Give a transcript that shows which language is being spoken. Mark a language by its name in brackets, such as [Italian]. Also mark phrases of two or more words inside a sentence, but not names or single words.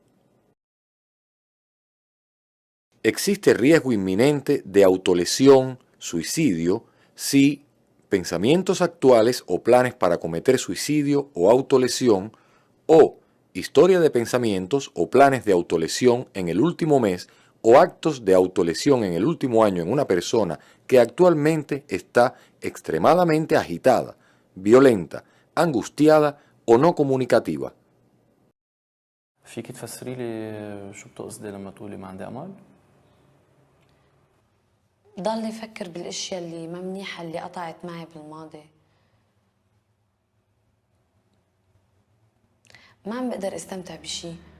[Spanish] Existe riesgo inminente de autolesión, suicidio, si pensamientos actuales o planes para cometer suicidio o autolesión o historia de pensamientos o planes de autolesión en el último mes o actos de autolesión en el último año en una persona que actualmente está extremadamente agitada, violenta, angustiada o no comunicativa. [Arabic] فيك تفسري لي شو بتقصدي لما تقولي ما عندي امل؟ ضل يفكر بالاشياء اللي ما منيحة اللي قطعت معي بالماضي. ما عم بقدر استمتع بشي.